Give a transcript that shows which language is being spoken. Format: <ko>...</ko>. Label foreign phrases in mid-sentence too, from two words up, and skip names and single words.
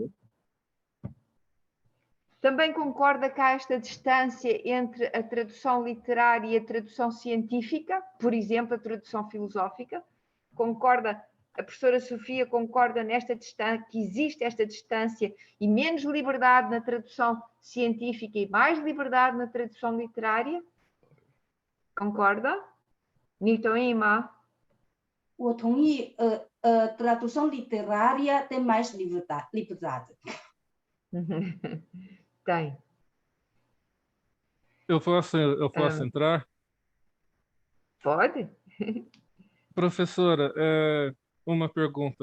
<pt>Também concorda que há esta distância entre a tradução literária e a tradução científica, por exemplo, a tradução filosófica? Concorda? A professora Sofia concorda nesta distância, que existe esta distância e menos liberdade na tradução científica e mais liberdade na tradução literária? Concorda?</pt> <zh>你同意吗？我同意</zh> <pt>，tradução literária tem mais liberdade. Tem. Eu posso entrar? Pode? Professora, uma pergunta.</pt>